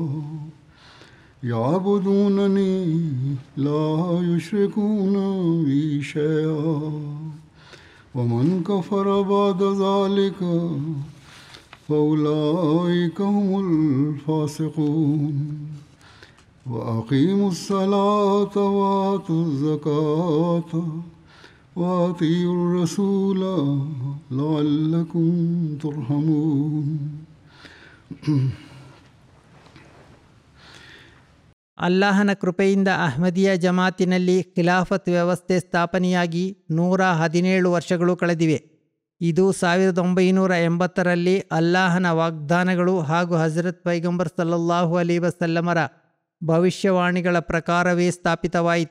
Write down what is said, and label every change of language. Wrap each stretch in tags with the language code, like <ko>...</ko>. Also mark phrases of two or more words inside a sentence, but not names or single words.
<ar>يعبدونني لا يشركون بي شيئا ومن كفر بعد ذلك فأولئك هم الفاسقون وأقيموا الصلاة وآتوا الزكاة وأطيعوا الرسول لعلكم ترحمون</ar> <kn>ಅಲ್ಲಾಹನ ಕೃಪೆಯಿಂದ ಅಹ್ಮದಿಯ ಜಮಾತಿನಲ್ಲಿ ಖಿಲಾಫತ್ ವ್ಯವಸ್ಥೆ ಸ್ಥಾಪನೆಯಾಗಿ 117 ವರ್ಷಗಳು ಕಳೆದಿವೆ. ಇದು 1980ರಲ್ಲಿ ಅಲ್ಲಾಹನ ವಾಗ್ದಾನಗಳು ಹಾಗೂ ಹಜರತ್ ಪೈಗಂಬರ್</kn> <ar>صلى الله عليه وسلم</ar> <kn>ಭವಿಷ್ಯವಾಣಿಗಳ ಪ್ರಕಾರವೇ ಸ್ಥಾಪಿತವಾಯಿತು.</kn>